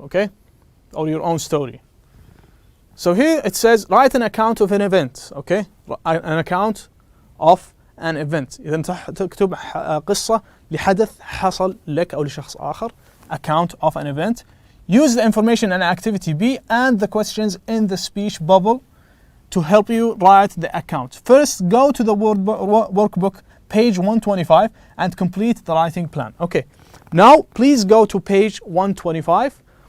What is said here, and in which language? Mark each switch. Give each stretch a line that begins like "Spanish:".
English: Okay, or your own story. So here it says write an account of an event. Okay, an account of an event.
Arabic: إذا تكتب قصة لحدث حصل لك أو لشخص آخر.
English: Account of an event. Use the information and activity B and the questions in the speech bubble to help you write the account. First, go to the workbook, page 125, and complete the writing plan. Okay, now please go to page 125.